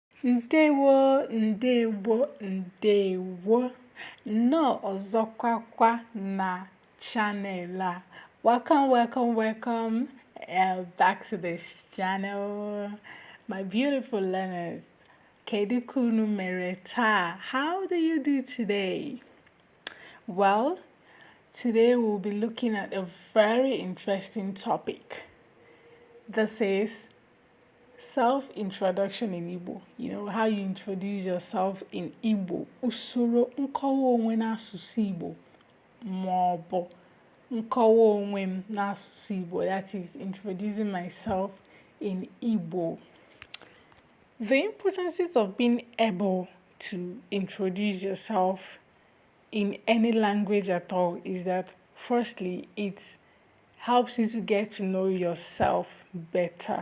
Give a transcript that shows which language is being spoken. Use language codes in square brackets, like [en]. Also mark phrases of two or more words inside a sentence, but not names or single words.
[ig] Ndeewo, ndeewo, ndeewo. No ọzọkwakwa na channel a. [en] Welcome back to this channel, my beautiful learners. [ig] Kedu ka unu mere taa? [en] How do you do today? Well, today we'll be looking at a very interesting topic. This is self-introduction in Igbo. You know, how you introduce yourself in Igbo. [ig] Usoro nkọwa onwe n'asụsụ Igbo maọbụ nkọwa onwe m n'asụsụ Igbo. [en] That is, introducing myself in Igbo. The importance of being able to introduce yourself in any language at all is that, firstly, it helps you to get to know yourself better.